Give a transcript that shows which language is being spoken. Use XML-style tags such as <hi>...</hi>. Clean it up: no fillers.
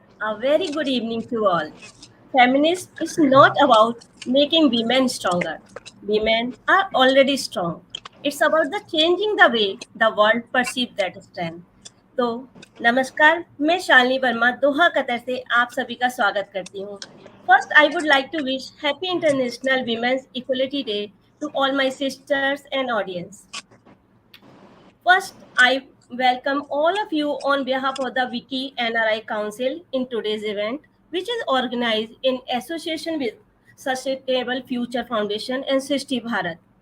<en>A very good evening to all. Feminism is not about making women stronger. Women are already strong. It's about the changing the way the world perceives that strength.</en> <hi>तो नमस्कार, मैं Shalini Verma Doha Qatar से आप सभी का स्वागत करती हूँ.</hi> <en>First, I would like to wish Happy International Women's Equality Day to all my sisters and audience. First, I welcome all of you on behalf of the WICCI NRI Council in today's event, which is organized in association with Sustainable Future Foundation and SRISHTI Bharat.</en>